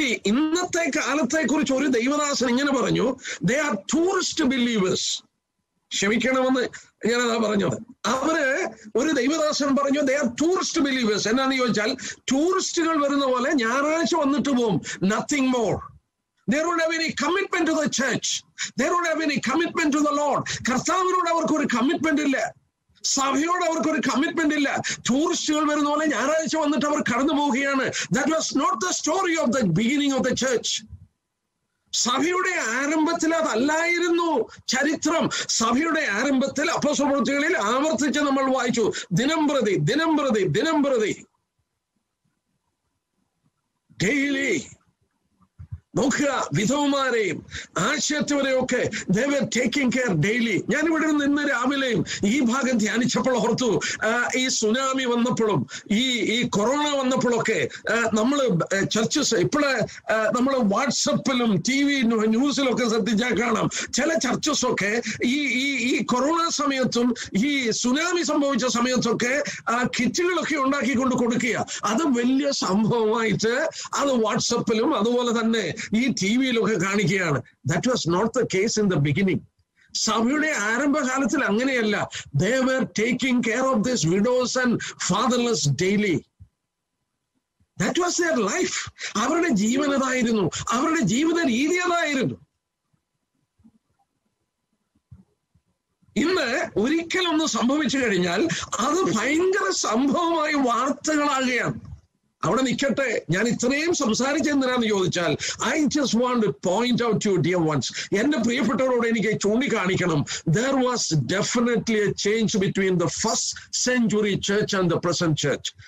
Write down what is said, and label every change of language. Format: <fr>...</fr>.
<ml>ഇന്നത്തെ കാലത്തെ കുറിച്ച് ഒരു ദൈവദാസൻ ഇങ്ങനെ പറഞ്ഞു,</ml> <en>They are tourist believers.</en> <ml>ക്ഷമിക്കണമെന്ന് ഞാനതാ പറഞ്ഞത്. അവര് ഒരു ദൈവദാസൻ പറഞ്ഞു,</ml> <en>They are tourist believers.</en> <ml>എന്നാന്ന് ചോദിച്ചാൽ, ടൂറിസ്റ്റുകൾ വരുന്ന പോലെ ഞായറാഴ്ച വന്നിട്ട് പോകും,</ml> <en>Nothing more. They don't have any commitment to the church. They don't have any commitment to the Lord.</en> <ml>കർത്താവിനോട് അവർക്കൊരു കമ്മിറ്റ്മെന്റ് ഇല്ല, സഭയോട് അവർക്കൊരു കമ്മിറ്റ്മെന്റ് ഇല്ല. ടൂറിസ്റ്റുകൾ വരുന്ന പോലെ ഞായറാഴ്ച വന്നിട്ട് അവർ കടന്നു പോവുകയാണ്.</ml> <en>That was not the story of the beginning of the church.</en> <ml>സഭയുടെ ആരംഭത്തിൽ അതല്ലായിരുന്നു ചരിത്രം. സഭയുടെ ആരംഭത്തിൽ അപ്പോസ്തലപ്രവൃത്തികളിൽ ആവർത്തിച്ച് നമ്മൾ വായിച്ചു, ദിനം പ്രതി ദിനം പ്രതി ദിനം പ്രതി, ഡെയിലി. നോക്കുക, വിധവമാരെയും ആശയത്തവരെയൊക്കെ</ml> <en>they were taking care daily.</en> <ml>ഞാനിവിടെ നിന്ന് രാവിലെയും ഈ ഭാഗം ധ്യാനിച്ചപ്പോൾ ഓർത്തു, ഈ സുനാമി വന്നപ്പോഴും ഈ കൊറോണ വന്നപ്പോഴൊക്കെ നമ്മൾ ചർച്ചസ്, ഇപ്പോഴെ നമ്മൾ വാട്സപ്പിലും TV ന്യൂസിലൊക്കെ ശ്രദ്ധിച്ചാൽ കാണാം, ചില ചർച്ചസൊക്കെ ഈ കൊറോണ സമയത്തും ഈ സുനാമി സംഭവിച്ച സമയത്തൊക്കെ കിറ്റുകളൊക്കെ ഉണ്ടാക്കിക്കൊണ്ട് കൊടുക്കുക. അത് വലിയ സംഭവമായിട്ട് അത് വാട്സപ്പിലും അതുപോലെ തന്നെ ഈ TV-യിലൊക്കെ കാണിക്കുകയാണ്.</ml> <en>That was not the case in the beginning.</en> <ml>സഭയുടെ ആരംഭകാലത്തിൽ അങ്ങനെയല്ല.</ml> <en>They were taking care of these widows and fatherless daily. That was their life.</en> <ml>അവരുടെ ജീവൻ അതായിരുന്നു, അവരുടെ ജീവിത രീതി അതായിരുന്നു. ഇന്ന് ഒരിക്കലൊന്ന് സംഭവിച്ചു കഴിഞ്ഞാൽ അത് ഭയങ്കര സംഭവമായി വാർത്തകളാകുകയാണ്. അവിടെ നിൽക്കട്ടെ, ഞാൻ ഇത്രയും സംസാരിച്ചെന്തിനാന്ന് ചോദിച്ചാൽ,</ml> <en>I just want to point out to dear ones,</en> <ml>എന്റെ പ്രിയപ്പെട്ടവരോട് എനിക്ക് ചൂണ്ടിക്കാണിക്കണം,</ml> <en>there was definitely a change between the first century church and the present church.</en>